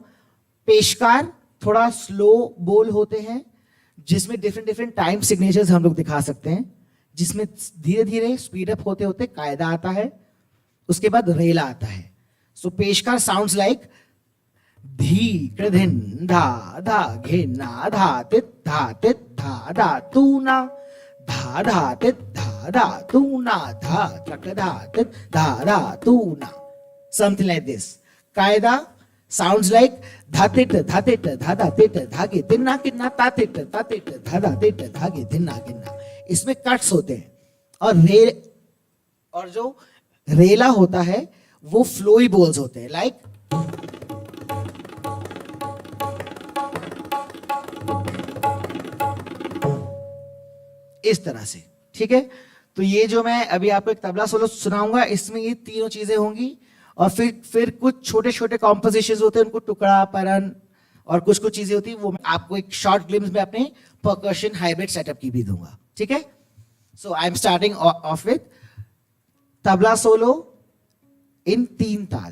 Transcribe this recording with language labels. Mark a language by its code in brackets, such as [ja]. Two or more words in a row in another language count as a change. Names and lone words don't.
[hi] पेशकार थोड़ा स्लो बोल होते हैं जिसमें [en] different time signatures [hi] हम लोग दिखा सकते हैं, जिसमें धीरे धीरे [en] speed up [hi] होते होते कायदा आता है, उसके बाद रेला आता है. सो पेशकार [en] sounds like धी कृधिन धा धा घेना धा तित धा धा तू ना धा तित धा तू ना धा त्रक धा तित धा तू ना. something like this. कायदा sounds like dhatit dhatit dhadatit dhage dinna kinna tatit tatit dhadatit dhage dinna kinna. [hi] इसमें कट्स होते हैं और जो रेला होता है वो [en] flowy bols [hi] होते हैं, लाइक इस तरह से. ठीक है, तो ये जो मैं अभी आपको एक [en] tabla solo [hi] सुनाऊंगा, इसमें ये तीनों चीजें होंगी. और फिर कुछ छोटे छोटे कॉम्पोजिशंस होते हैं, उनको टुकड़ा परन और कुछ कुछ चीजें होती है, वो मैं आपको एक [en] short glimpse [hi] में अपने [en] percussion hybrid setup [hi] की भी दूंगा. ठीक है, [en] so I am starting off with tabla solo in 3 taal.